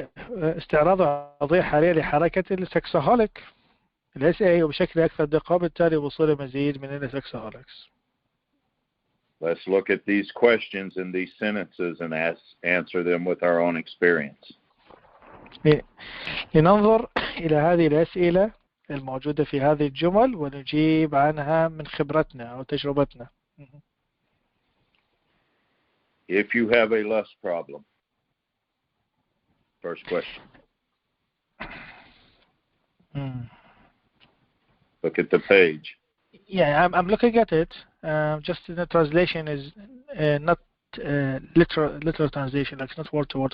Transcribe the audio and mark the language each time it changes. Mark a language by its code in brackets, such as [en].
[ar] استعراض العضوية الحالية لحركة السكسهوليك S-A وبشكل أكثر دقة بالتالي وصول مزيد من السكسهوليكس. [en] Let's look at these questions in these sentences and answer them with our own experience. [ar] لننظر إلى هذه الأسئلة الموجودة في هذه الجمل ونجيب عنها من خبرتنا أو تجربتنا. [en] If you have a lust problem, first question. Look at the page. Yeah, I'm looking at it. Just the translation is not literal translation, like it's not word to word.